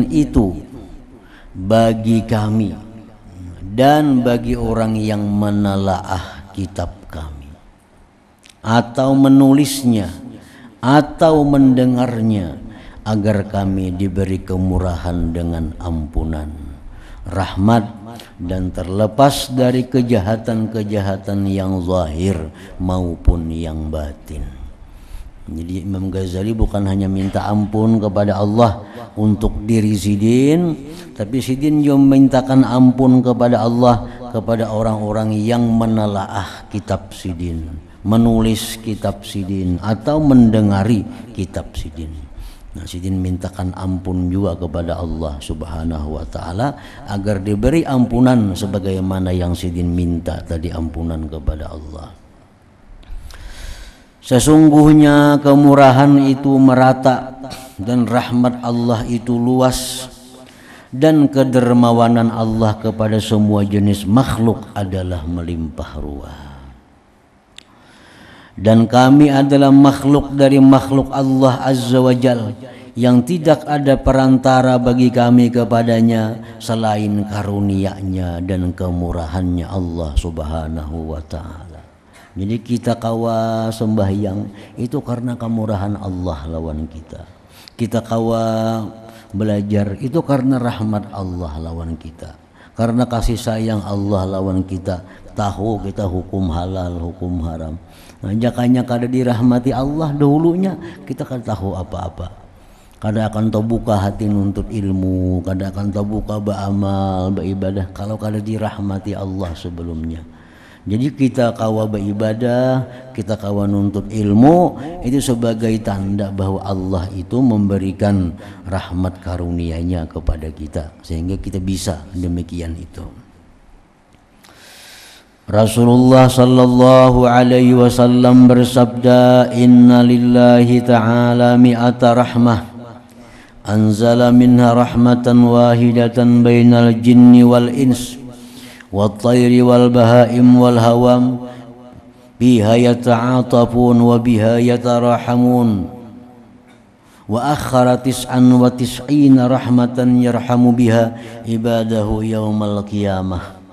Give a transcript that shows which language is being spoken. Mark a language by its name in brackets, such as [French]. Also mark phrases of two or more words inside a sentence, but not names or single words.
[Indonesian] itu bagi kami dan bagi orang yang menelaah kitab kami atau menulisnya atau mendengarnya, agar kami diberi kemurahan dengan ampunan, rahmat, dan terlepas dari kejahatan-kejahatan yang zahir maupun yang batin. Jadi Imam Ghazali bukan hanya minta ampun kepada Allah untuk diri Sidin, tapi Sidin juga memintakan ampun kepada Allah kepada orang-orang yang menelaah kitab Sidin, menulis kitab Sidin atau mendengari kitab Sidin. Nah, Sidin mintakan ampun juga kepada Allah [Arabic] سبحانه وتعالى [Indonesian] agar diberi ampunan sebagaimana yang Sidin minta tadi ampunan kepada Allah. Sesungguhnya kemurahan itu merata dan rahmat Allah itu luas, dan kedermawanan Allah kepada semua jenis makhluk adalah melimpah ruah. Dan kami adalah makhluk dari makhluk Allah [Arabic] عز وجل [Indonesian] yang tidak ada perantara bagi kami kepadanya selain karunia-Nya dan kemurahannya Allah [Arabic] سبحانه وتعالى. [Banjar] Jadi kita kawa sembahyang itu karena kemurahan Allah lawan kita. Kita kawa belajar itu karena rahmat Allah lawan kita. Karena kasih sayang Allah lawan kita. Tahu kita hukum halal, hukum haram. Nah, jakanya kada dirahmati Allah dahulunya kita kan tahu apa-apa. Kada akan terbuka hati nuntut ilmu, kada akan terbuka beramal, beribadah kalau kada dirahmati Allah sebelumnya. Jadi kita kawa beribadah, kita kawa nuntut ilmu itu sebagai tanda bahwa Allah itu memberikan rahmat karunia-Nya kepada kita sehingga kita bisa demikian itu. [Indonesian] Rasulullah [Arabic] صلى الله عليه وسلم [Indonesian] bersabda, [Arabic] إن لله تعالى مائة رحمة أنزل منها رحمة واحدة بين الجن والإنس والطير والبهائم والهوام بها يتعاطفون وبها يتراحمون وأخر تسعا وتسعين رحمة يرحم بها عباده يوم القيامة.